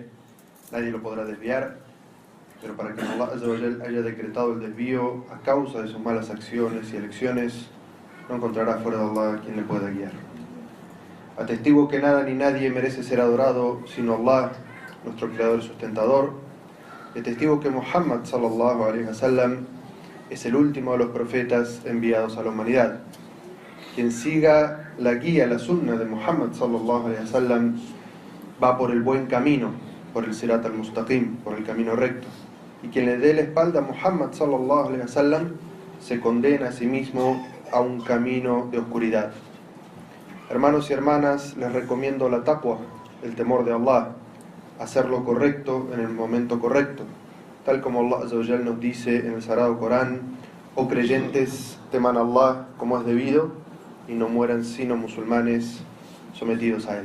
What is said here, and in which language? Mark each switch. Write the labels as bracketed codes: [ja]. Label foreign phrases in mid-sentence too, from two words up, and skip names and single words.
[es] Nadie lo podrá desviar, pero para quien [ar] الله عز وجل [es] haya decretado el desvío a causa de sus malas acciones y elecciones, no encontrará fuera de Allah quien le pueda guiar. Atestigo que nada ni nadie merece ser adorado sino Allah, nuestro creador y sustentador. Y atestigo que Muhammad [ar] صلى الله عليه وسلم [es] es el último de los profetas enviados a la humanidad. Quien siga la guía, la sunna de Muhammad [ar] صلى الله عليه وسلم [es] va por el buen camino, por el [ar] الصراط المستقيم, [es] por el camino recto. Y quien le dé la espalda a Muhammad [ar] صلى الله عليه وسلم [es] se condena a sí mismo a un camino de oscuridad. Hermanos y hermanas, les recomiendo la taqwa, el temor de Allah, hacer lo correcto en el momento correcto, tal como [ar] الله عز وجل [es] nos dice en el Sagrado Corán: oh creyentes, teman a Allah como es debido y no mueran sino musulmanes sometidos a él.